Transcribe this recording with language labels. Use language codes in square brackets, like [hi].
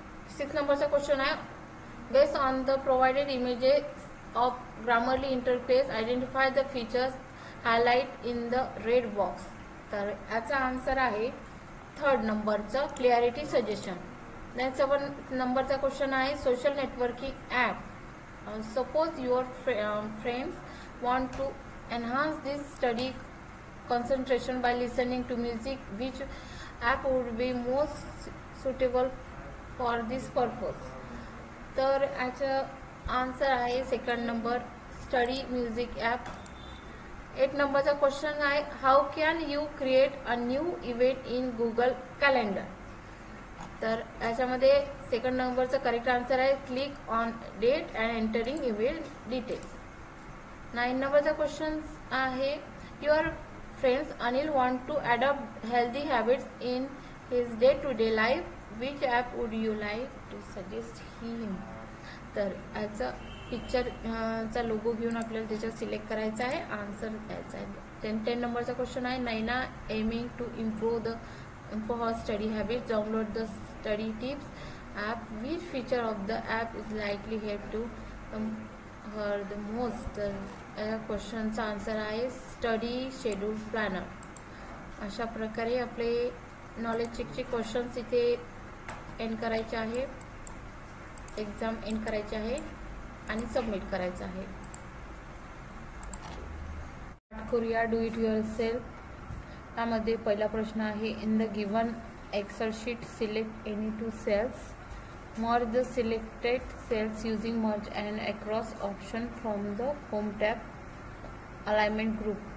[mr] 6th नंबरचा question आहे [en] Based on the provided images of Grammarly interface identify the features highlight in the red box. [mr] तर याचा answer आहे third नंबरचा clarity suggestion. Next 7 नंबरचा question आहे social networking app. [en] Suppose your friends want to enhance this study concentration by listening to music. Which app would be most suitable for this purpose? [mr] तर याचं answer आहे second number, study music app. 8 नंबरचा question आहे [en] How can you create a new event in Google calendar. [mr] तर याच्यामध्ये second नंबरचा correct answer आहे [en] Click on date and entering event details. [mr] 9 नंबरचा क्वेश्चन आहे [en] Your friends Anil want to adopt healthy habits in his day to day life. Which app would you like to suggest him. [mr] तर याचा पिक्चरचा logo घेऊन आपल्याला त्याच्यात select करायचा आहे, आन्सर द्यायचा आहे. 10 नंबरचा क्वेश्चन आहे [en] Naina aiming to improve her study habits. Download the study tips app. Which feature of the app is likely help to her the most? [mr] या क्वेश्चनचा आन्सर आहे स्टडी शेड्यूल प्लॅनर. अशा प्रकारे आपले नॉलेज चेकचे क्वेश्चन्स इथे एंड करायचे आहे, एक्झाम एंड करायचे आहे आणि सबमिट करायचं आहे. करूया [en] Do it yourself. [mr] त्यामध्ये पहिला प्रश्न आहे [en] In the given Excel sheet select any 2 cells. Merge the selected cells using merge and across option from the home tab alignment group.